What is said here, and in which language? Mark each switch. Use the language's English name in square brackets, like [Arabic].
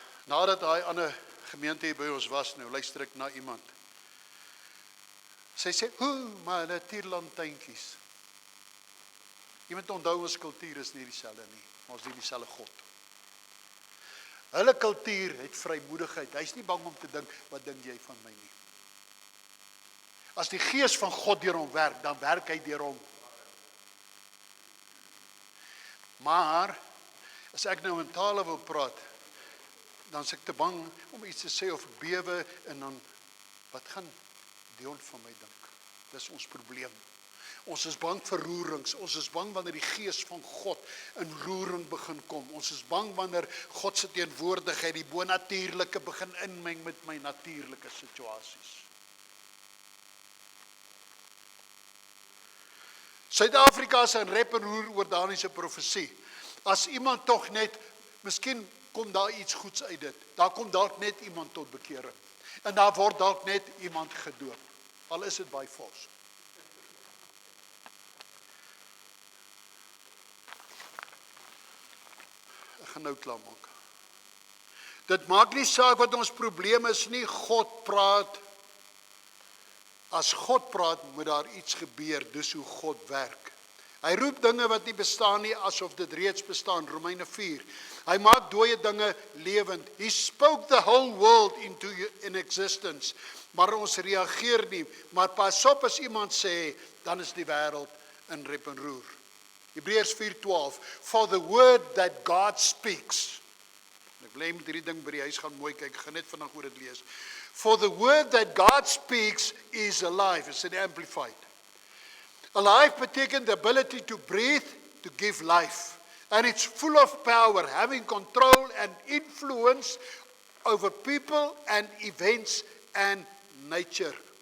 [Afrikaans] Nadat daai ander gemeente hier by ons was, nou luister ek na iemand. Sy sê, maar hulle tierlantynkies. Iemand onthou, ons kultuur is nie dieselfde nie, maar ons dien dieselfde God. Hulle kultuur het vrymoedigheid. Hy's nie bang om te dink, wat dink jy van my nie? As die gees van God deur hom werk, dan werk hy deur hom. Maar, as ek nou in tale wil praat, dan is ek te bang om iets te sê of bewe, en dan, wat gaan Dion van my dink? Dis ons probleem. Ons is bang vir roerings, ons is bang wanneer die gees van God in roering begin kom. Ons is bang wanneer God se teenwoordigheid die bonatuurlike begin inmeng met my natuurlike situasies. Suid-Afrika is 'n rep en roer oor Daniël se profesie. As iemand tog net, miskien kom daar iets goeds uit dit. Daar kom dalk net iemand tot bekering. En daar word dalk net iemand gedoop. Al is dit [English] by force. [Afrikaans] Ek gaan nou klaar maak. Dit maak nie saak wat ons probleem is nie, God praat As God praat, moet daar iets gebeur, dis hoe God werk. Hy roep dinge wat nie bestaan nie, asof dit reeds bestaan, Romeine 4. Hy maak dooie dinge lewend. [English] He spoke the whole world into in existence. [Afrikaans] Maar ons reageer nie, maar pas op as iemand sê, dan is die wêreld in rep en roer. [English] Hebreërs 4:12, for the word that God speaks. [Afrikaans] Ek wil met hierdie ding by die huis gaan mooi kyk, ek gaan net vandag oor dit lees. [English] For the word that God speaks is alive, is it amplified. Alive [Afrikaans] beteken [English] the ability to breathe, to give life. And it's full of power, having control and influence over people and events and nature.